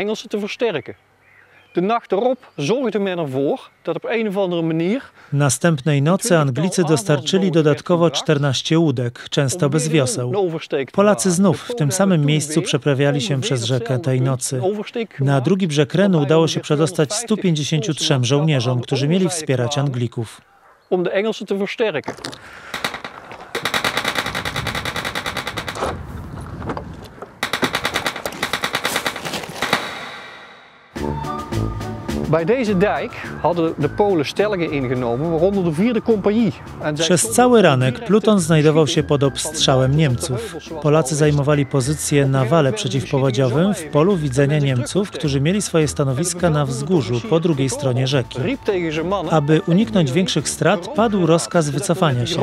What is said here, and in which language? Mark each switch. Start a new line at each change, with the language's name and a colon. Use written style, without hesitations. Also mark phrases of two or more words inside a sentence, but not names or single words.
Polish: Następnej nocy Anglicy dostarczyli dodatkowo 14 łódek, często bez wioseł. Polacy znów w tym samym miejscu przeprawiali się przez rzekę tej nocy. Na drugi brzeg Renu udało się przedostać 153 żołnierzom, którzy mieli wspierać Anglików.
Dutch: Bij deze dijk hadden de Polen stellingen ingenomen, waaronder de 4e Kompanie.
Polish: Przez cały ranek pluton znajdował się pod obstrzałem Niemców. Polacy zajmowali pozycję na wale przeciwpowodziowym w polu widzenia Niemców, którzy mieli swoje stanowiska na wzgórzu po drugiej stronie rzeki. Aby uniknąć większych strat, padł rozkaz wycofania się.